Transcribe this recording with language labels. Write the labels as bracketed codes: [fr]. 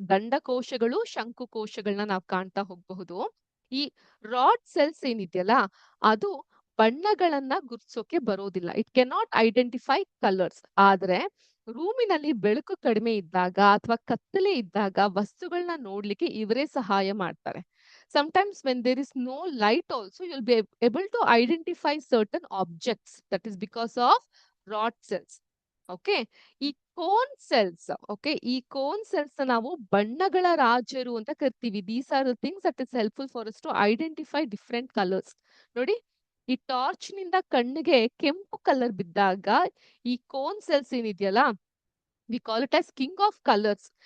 [kn] ದಂಡಕೋಶಗಳು, ಶಂಕುಕೋಶಗಳನ್ನ ನಾವು ಕಾಣ್ತಾ ಹೋಗಬಹುದು. ಈ ರಾಡ್ ಸೆಲ್ಸ್ ಏನಿದೆಯಲ್ಲ, ಅದು ಬಣ್ಣಗಳನ್ನ ಗುರ್ತಿಸೋಕೆ ಬರೋದಿಲ್ಲ. [en] It cannot identify colours. [kn] ಆದ್ರೆ ರೂಮಿನಲ್ಲಿ ಬೆಳಕು ಕಡಿಮೆ ಇದ್ದಾಗ ಅಥವಾ ಕತ್ತಲೆ ಇದ್ದಾಗ ವಸ್ತುಗಳನ್ನ ನೋಡ್ಲಿಕ್ಕೆ ಇವರೇ ಸಹಾಯ ಮಾಡ್ತಾರೆ. [en] Sometimes when there is no light also, you'll be able to identify certain objects. That is because of rod cells. Okay. [kn] ಈ ಕೋನ್ ಸೆಲ್ಸ್, ಓಕೆ, ಈ ಕೋನ್ ಸೆಲ್ಸ್ ನಾವು ಬಣ್ಣಗಳ ರಾಜರು ಅಂತ ಕರಿತೀವಿ. [en] These are the things that is helpful for us to identify different colours. [kn] ನೋಡಿ, ಈ torch ನಿಂದ ಕಣ್ಣಿಗೆ ಕೆಂಪು ಕಲರ್ ಬಿದ್ದಾಗ ಈ ಕೋನ್ ಸೆಲ್ಸ್ ಏನಿದೆಯಲ್ಲ, [en] We call it as king of colours.